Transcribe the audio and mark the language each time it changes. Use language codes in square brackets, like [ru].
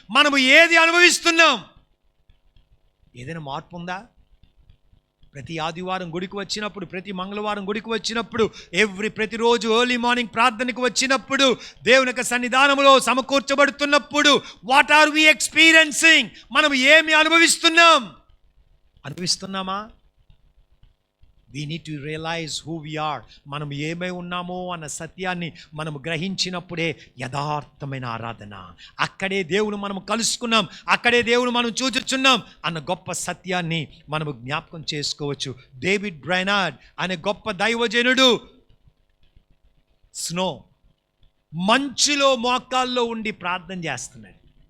[te] మనము ఏది అనుభవిస్తున్నాం? ఏదైనా మార్పు ఉందా? ప్రతి ఆదివారం గుడికి వచ్చినప్పుడు, ప్రతి మంగళవారం గుడికి వచ్చినప్పుడు, ప్రతిరోజు ఎర్లీ మార్నింగ్ ప్రార్థనకు వచ్చినప్పుడు, దేవుని యొక్క సన్నిధానంలో సమకూర్చబడుతున్నప్పుడు, [en] What are we experiencing? [te] మనం ఏమి అనుభవిస్తున్నామా? [en] We need to realize who we are. [te] మనం ఏమై ఉన్నామో అన్న సత్యాన్ని మనం గ్రహించినప్పుడే యథార్థమైన ఆరాధన. అక్కడే దేవుని మనం కలుసుకున్నాం, అక్కడే దేవుని మనం చూచుచున్నాం అన్న గొప్ప సత్యాన్ని మనం జ్ఞాపకం చేసుకోవచ్చు. డేవిడ్ బ్రైనార్డ్ అనే గొప్ప దైవజనుడు మంచులో మోకాల్లో ఉండి ప్రార్థన చేస్తున్నాడు.